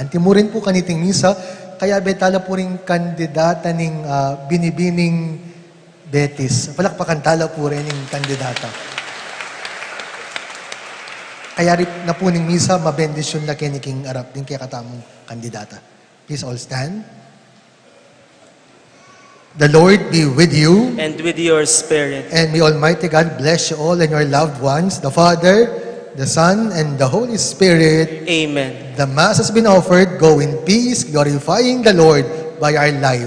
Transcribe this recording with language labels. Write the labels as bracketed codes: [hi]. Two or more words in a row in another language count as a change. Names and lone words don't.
[pam] Antimurin po kaniting misa, kaya betala po rin kandidata ning Binibining Betis. Palakpakan tala po rin yung kandidata. Kaya rin na po ning misa, mabendisyon na kiniking arap din kaya katamong kandidata. [en] Please all stand. The Lord be with you. And with your spirit. And may Almighty God bless you all and your loved ones, the Father, the Son, and the Holy Spirit. Amen. The Mass has been offered. Go in peace, glorifying the Lord by our life.